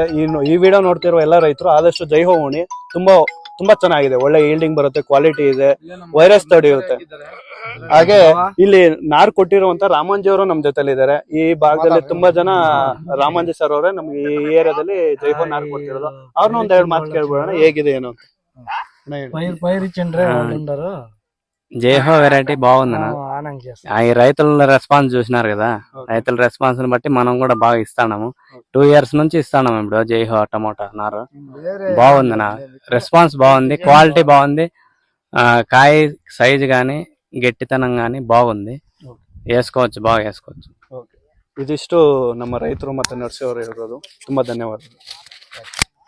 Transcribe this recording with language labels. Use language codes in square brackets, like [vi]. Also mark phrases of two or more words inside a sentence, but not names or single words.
[kn] ಈ ವಿಡಿಯೋ ನೋಡ್ತಿರೋ ಎಲ್ಲ ರೈತರು ಆದಷ್ಟು ಜೈಹೋ ಉಣಿ. ತುಂಬಾ ಚೆನ್ನಾಗಿದೆ, ಒಳ್ಳೆ ಈಲ್ಡಿಂಗ್ ಬರುತ್ತೆ, ಕ್ವಾಲಿಟಿ ಇದೆ, ವೈರಸ್ ತಡೆಯುತ್ತೆ. ಹಾಗೆ ಇಲ್ಲಿ ನಾರ್ ಕೊಟ್ಟಿರುವಂತ ರಾಮಂಜಿ ಅವರು ನಮ್ ಜೊತೆಲಿ ಇದಾರೆ. ಈ ಭಾಗದಲ್ಲಿ ತುಂಬಾ ಜನ ರಾಮಂಜಿ ಸರ್ ಅವರೇ ನಮ್ಗೆ ಈ ಏರಿಯಾದಲ್ಲಿ ಜೈಹೋ ನಾರ್ ಕೊಟ್ಟಿರೋದು. ಅವ್ರನ್ನ ಒಂದೆರಡು ಮಾತು ಕೇಳ್ಬಿಡೋಣ, ಹೇಗಿದೆ ಏನು ಅಂತ. [te] జైహో వెరైటీ బాగుందన్న. ఈ రైతుల రెస్పాన్స్ చూసినారు కదా, రైతుల రెస్పాన్స్ ని బట్టి మనం కూడా బాగా ఇస్తాము. 2 years నుంచి ఇస్తాము ఇప్పుడు జైహో టమోటా నారు. బాగుందన్న, రెస్పాన్స్ బాగుంది, క్వాలిటీ బాగుంది, కాయ సైజ్ గానీ గట్టితనం గానీ బాగుంది. వేసుకోవచ్చు, బాగా వేసుకోవచ్చు. [kn] ಇದಿಷ್ಟು ನಮ್ಮ ರೈತರು ಮತ್ತೆ ನರ್ಸಿ ಅವರು ಹೇಳಿರೋದು. ತುಂಬಾ ಧನ್ಯವಾದಗಳು.